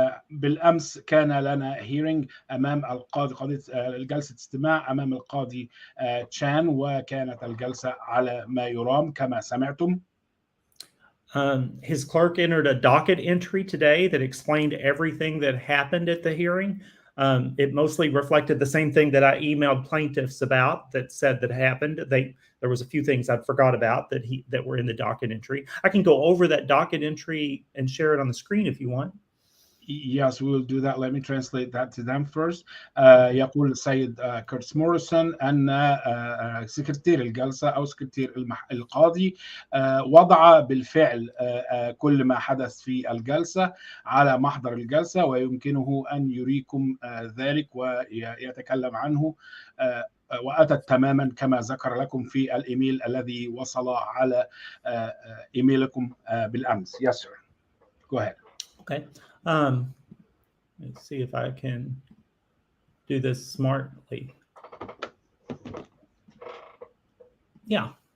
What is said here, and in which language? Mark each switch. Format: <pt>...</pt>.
<ar>بالامس كان لنا هيرنج امام القاضي، قضيه جلسه استماع امام القاضي تشان، وكانت الجلسه على ما يرام كما سمعتم.</ar> <en>His clerk entered a docket entry today that explained everything that happened at the hearing. It mostly reflected the same thing that I emailed plaintiffs about that said that happened. There was a few things I forgot about that were in the docket entry. I can go over that docket entry and share it on the screen if you want. Yes, we will do that. Let me translate that to them first.</en> <ar>يقول السيد كيرتس موريسون أن سكرتير الجلسة أو سكرتير القاضي وضع بالفعل كل ما حدث في الجلسة على محضر الجلسة، ويمكنه أن يريكم ذلك ويتكلم عنه، وأتت تماما كما ذكر لكم في الإيميل الذي وصل على إيميلكم بالأمس.</ar> <en>Yes, sir. Go ahead. Okay. Let's see if I can do this smartly. Yeah.</en>